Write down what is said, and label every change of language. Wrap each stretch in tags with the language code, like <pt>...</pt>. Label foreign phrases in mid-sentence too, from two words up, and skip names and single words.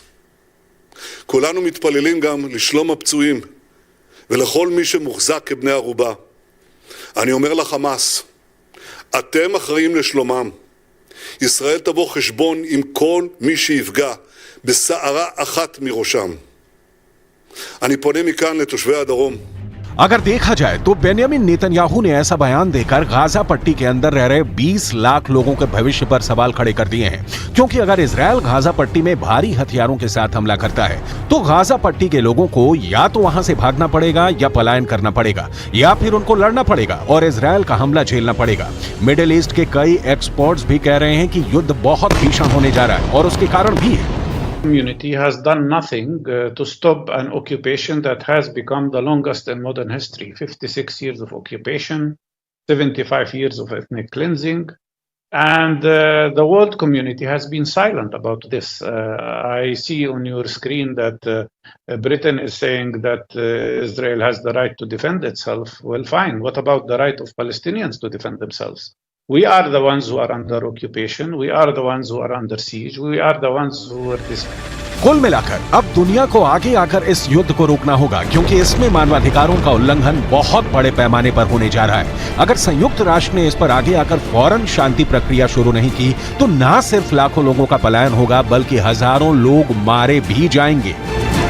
<he>כולנו מתפללים גם לשלום הפצועים ולכל מי שמוחזק כבני ערובה. אני אומר לחמאס, אתם אחראים לשלומם. ישראל תבוא חשבון עם כל מי שיפגע בסערה אחת מראשם. אני פונה מכאן לתושבי הדרום.</he> <hi>अगर देखा जाए तो बेन्यामिन नेतन्याहू ने ऐसा बयान देकर गाजा पट्टी के अंदर रह रहे 20 लाख लोगों के भविष्य पर सवाल खड़े कर दिए हैं, क्योंकि अगर इजरायल गाजा पट्टी में भारी हथियारों के साथ हमला करता है तो गाजा पट्टी के लोगों को या तो वहां से भागना पड़ेगा या पलायन करना पड़ेगा या फिर उनको लड़ना पड़ेगा और इजरायल का हमला झेलना पड़ेगा।</hi> <en>Middle East</en> <hi>के कई एक्सपर्ट्स भी कह रहे हैं कि युद्ध बहुत भीषण होने जा रहा है और उसके कारण भी है।</hi> <en>Community has done nothing to stop an occupation that has become the longest in modern history. 56 years of occupation, 75 years of ethnic cleansing, and the world community has been silent about this. I see on your screen that Britain is saying that Israel has the right to defend itself. Well, fine. What about the right of Palestinians to defend themselves? We are the ones who are under occupation. We are the ones who are under siege. We are the ones who are</en> <hi>कुल मिलाकर अब दुनिया को आगे आकर इस युद्ध को रोकना होगा, क्योंकि इसमें मानवाधिकारों का उल्लंघन बहुत बड़े पैमाने पर होने जा रहा है। अगर संयुक्त राष्ट्र ने इस पर आगे आकर फौरन शांति प्रक्रिया शुरू नहीं की तो न सिर्फ लाखों लोगों का पलायन होगा बल्कि हजारों लोग मारे भी जाएंगे।</hi>